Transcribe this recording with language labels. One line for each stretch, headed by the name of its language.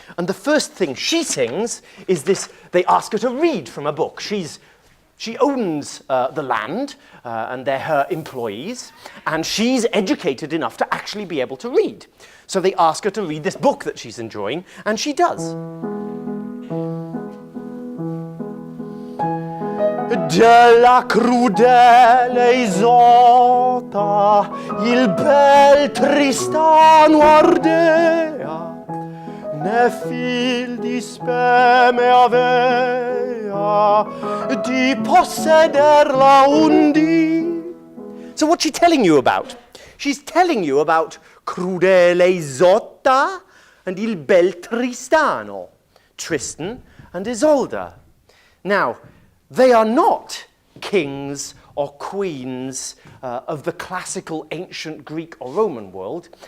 English: And the first thing she sings is this, they ask her to read from a book. She owns the land, and they're her employees, and she's educated enough to actually be able to read. So they ask her to read this book that she's enjoying, and she does.
Italian: Della crudele Isotta, il bel Tristano ardea, ne fil di speme avea, di possederla undi.
English: So what's she telling you about? She's telling you about
Italian: crudele Isotta
English: and
Italian: il bel Tristano,
English: Tristan and Isolde. Now, they are not kings or queens of the classical ancient Greek or Roman world.